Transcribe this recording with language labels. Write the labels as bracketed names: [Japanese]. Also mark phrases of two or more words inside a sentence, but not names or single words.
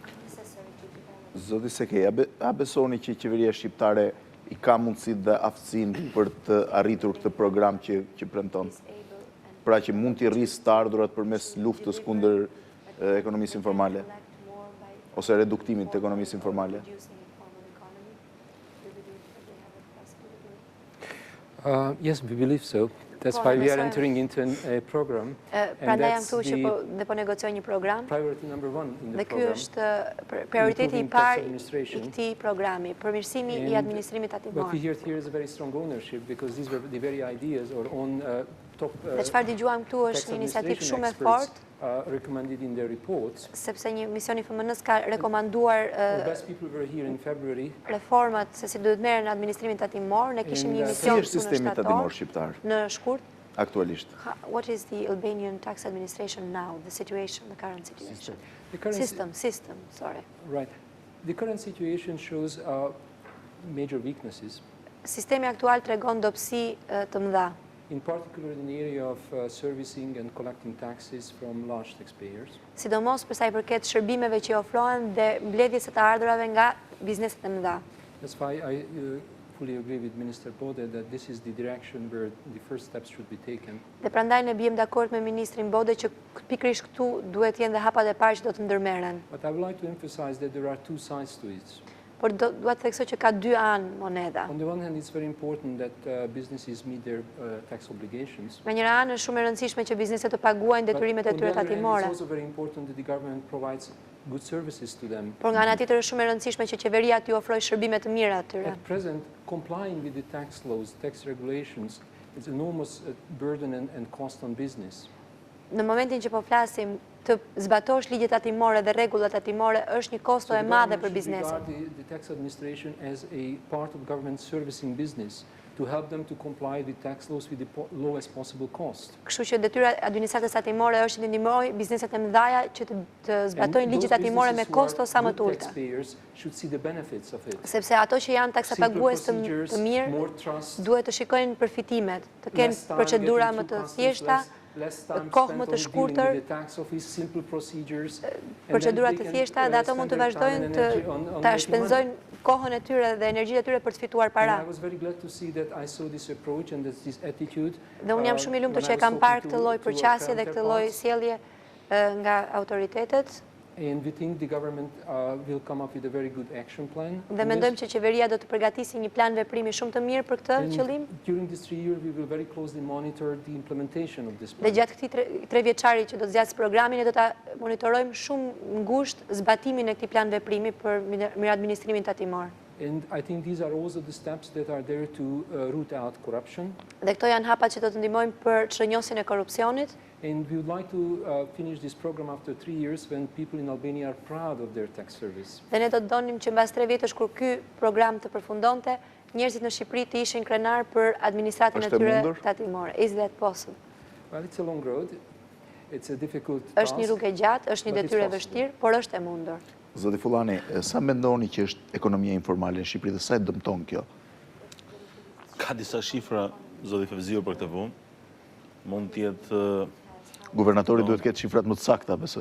[Albanian] Zoti Székely, a besoni që qeveria shqiptare i ka mundësitë dhe aftësinë për të arritur këtë program që premton? Pra që mund t'i rrisë të ardhurat përmes luftës kundër ekonomisë informale ose reduktimit të ekonomisë informale? [English] Yes, we believe so. That's why we are entering into a program. [Albanian] Prandaj jam këtu që po negocioj një program. [English] Priority number 1 in the [Albanian] Dhe ky program. është prioriteti i parë i këtij programi, përmirësimi i administrimit tatimor. [English] What we hear here is a very strong ownership because these were the very ideas or on top [Albanian] Dhe çfarë dëgjuam këtu është një iniciativë shumë e fortë, [English] recommended in their reports. [Albanian] sepse një mision i FMN-së ka rekomanduar [English] The best people were here in February. [Albanian] reformat se si duhet merren në administrimin tatimor. Ne kishim një mision Si është sistemi tatimor shqiptar në shkurt. aktualisht? [English] What is the Albanian tax administration now, the situation, the current situation? The current System, sorry. Right. The current situation shows major weaknesses, [Albanian] Sistemi aktual tregon dobësi të mëdha, [English] in particular in the area of servicing and collecting taxes from large taxpayers. [Albanian] sidomos për sa i përket shërbimeve që ofrohen dhe mbledhjes së të ardhurave nga bizneset e mëdha. [English] That's why I fully agree with Minister Bode that this is the direction where the first steps should be taken. [Albanian] Dhe prandaj ne bijem dakord me ministrin Bode që pikërisht këtu duhet jenë dhe hapat e parë që do të ndërmerren. [English] But I would like to emphasize that there are two sides to it. [Albanian] Por dua të theksoj që ka dy anë moneda. [English] On the one hand, it's very important that businesses meet their tax obligations. [Albanian] Nga njëra anë është shumë e rëndësishme që bizneset të paguajnë detyrimet e [English] But on the [Albanian] tyre [English] other hand, [Albanian] tatimore. [English] it's also very important that the government provides good services to them. [Albanian] Por nga ana tjetër është shumë e rëndësishme që qeveria t'ju ofrojë shërbime të mira atyre. [English] At present, complying with the tax laws, tax regulations, is enormous burden and cost on business. [Albanian] Në momentin që po flasim, të zbatosh ligjet tatimore dhe rregullat tatimore është një kosto e madhe për biznesin. [English] The tax administration as a part of government servicing business to help them to comply with tax laws with the lowest possible cost. [Albanian] Kështu që detyra e administratës tatimore është të ndihmojë bizneset e mëdha që të zbatojnë ligjet tatimore me kosto sa më të ulta. Sepse ato që janë taksapagues të mirë duhet të shikojnë përfitimet, të kenë procedura më të thjeshta, kohë më të shkurtër, procedura të thjeshta dhe ato mund të vazhdojnë të shpenzojnë kohën e tyre dhe energjitë e tyre për të fituar para. Dhe unë jam shumë i lumtur që e kam parë këtë lloj përqasje dhe këtë lloj sjellje nga autoritetet. [English] And we think the government will come up with a very good action plan. [Albanian] Dhe mendojmë që qeveria do të përgatisë një plan veprimi shumë të mirë për këtë qëllim. [English] During this 3 years we will very closely monitor the implementation of this plan. [Albanian] Dhe gjatë këtij 3 vjeçari që do të zgjasë programin ne do ta monitorojmë shumë ngushtë zbatimin e këtij plan veprimi për mirëadministrimin tatimor. [English] And I think these are also the steps that are there to root out corruption. [Albanian] Dhe këto janë hapat që do të ndihmojnë për çrënjosin e korrupsionit. [English] And we would like to finish this program after 3 years when people in Albania are proud of their tax service. [Albanian] Dhe ne do të donim që mbas 3 vjetësh kur ky program të përfundonte, njerëzit në Shqipëri të ishin krenar për administratën e tyre tatimore. [English] Is that possible? Well, it's a long road. It's a difficult task. [Albanian] Është një rrugë e gjatë, është një detyrë e vështirë, por është e mundur. Zoti Fullani, sa mendoni që është ekonomia informale në Shqipëri dhe sa e dëmton kjo? Ka disa shifra, zoti Fevziu, për këtë punë. Mund të jetë Guvernatori duhet ketë shifrat më të sakta, besoj.